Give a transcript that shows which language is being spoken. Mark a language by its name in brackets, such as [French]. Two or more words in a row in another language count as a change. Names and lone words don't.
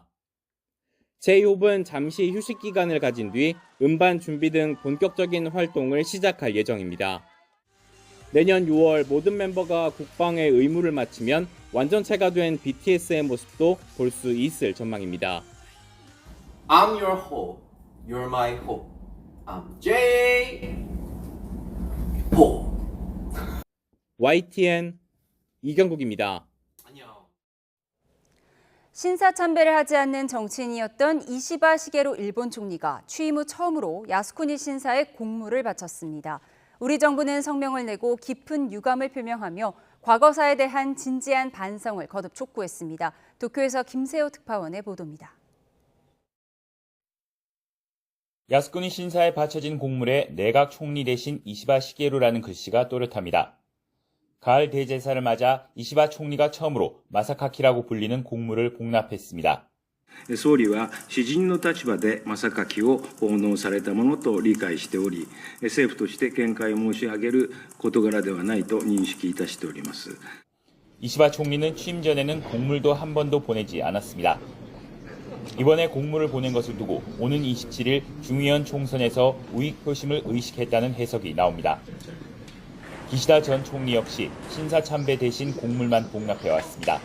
[Korean] 제이홉은 잠시 휴식 기간을 가진 뒤 음반 준비 등 본격적인 활동을 시작할 예정입니다. 내년 6월 모든 멤버가 국방의 의무를 마치면 완전체가 된 BTS의 모습도 볼 수 있을 전망입니다. [English] I'm your hope, you're my hope. I'm J-Hope. [Korean] YTN 이경국입니다. 신사 참배를 하지 않는 정치인이었던 이시바 시게로 일본 총리가 취임 후 처음으로 야스쿠니 신사에 공물을 바쳤습니다. 우리 정부는 성명을 내고 깊은 유감을 표명하며 과거사에 대한 진지한 반성을 거듭 촉구했습니다. 도쿄에서 김세호 특파원의 보도입니다. 야스쿠니 신사에 바쳐진 공물에 내각 총리 대신 이시바 시게루라는 글씨가 또렷합니다. 가을 대제사를 맞아 이시바 총리가 처음으로 마사카키라고 불리는 공물을 복납했습니다. [Japanese] 総理は私人の立場でマサカキを奉納されたものと理解しており、政府として見解を申し上げる事柄ではないと認識いたしております。 [Korean] 이시바 총리는 취임 전에는 공물도 한 번도 보내지 않았습니다. 이번에 공물을 보낸 것을 두고 오는 27일 중의원 총선에서 우익 표심을 의식했다는 해석이 나옵니다. 기시다 전 총리 역시 신사 참배 대신 공물만 복납해왔습니다.